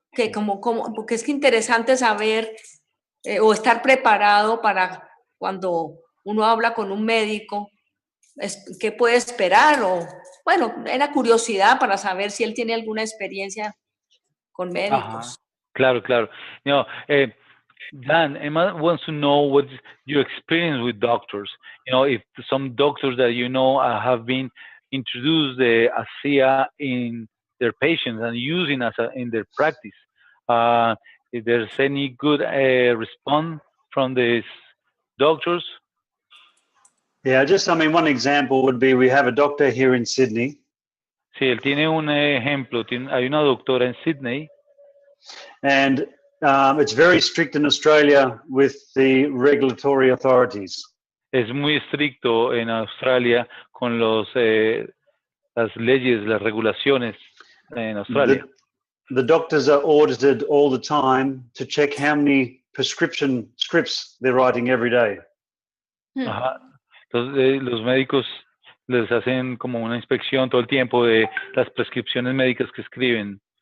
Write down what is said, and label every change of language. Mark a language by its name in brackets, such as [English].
[Spanish] Que porque es que interesante saber o estar preparado para cuando uno habla con un médico, ¿qué puede esperar? O, bueno, era curiosidad para saber si él tiene alguna experiencia con médicos. Claro. [English] Dan, Emma wants to know what's your experience with doctors. If some doctors that have been introduced the ASEA in their patients and using in their practice. If there's any good response from these doctors. Yeah, one example would be we have a doctor here in Sydney. [Spanish] Sí, él tiene un ejemplo. Hay una doctora en Sydney. [English] And it's very strict in Australia with the regulatory authorities. [Spanish] Es muy estricto en Australia con las leyes, las regulaciones en Australia. [English] The doctors are audited all the time to check how many prescription scripts they're writing every day. [Spanish] Entonces, los médicos les hacen como una inspección todo el tiempo de las prescripciones médicas que escriben.